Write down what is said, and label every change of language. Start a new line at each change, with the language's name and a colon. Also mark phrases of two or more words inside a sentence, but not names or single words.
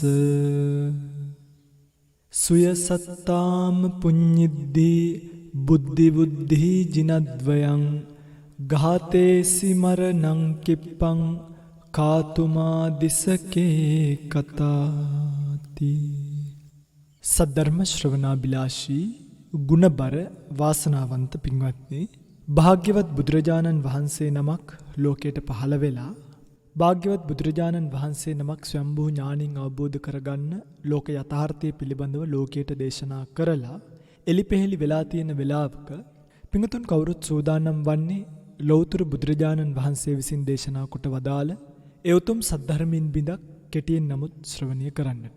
Pali: සුයසත්තාම පුඤ්ඤිද්දී බුද්ධි බුද්ධි ජිනද්වයං ඝාතේසි මරණං කිප්පං කාතුමා දිසකේ කතාති.
Sinhala: සද්ධර්ම ශ්‍රවණාබිලාෂී ගුණබර වාසනාවන්ත පින්වත්නි, භාග්‍යවත් බුදුරජාණන් වහන්සේ නමක් ලෝකයට පහළ වෙලා භාග්‍යවත් බුදුරජාණන් වහන්සේ නමක් ස්වයම්භූ ඥාණින් අවබෝධ කරගන්න ලෝක යථාර්ථය පිළිබඳව ලෝකයට දේශනා කරලා එලිපෙහෙලි වෙලා තියෙන වෙලාවක පිඟුතුන් කවුරුත් සූදානම් වන්නේ ලෞතර බුදුරජාණන් වහන්සේ විසින් දේශනා කොට වදාළ ඒ උතුම් සද්ධර්මයෙන් බිඳක් කෙටියෙන් නමුත් ශ්‍රවණය කරන්නට.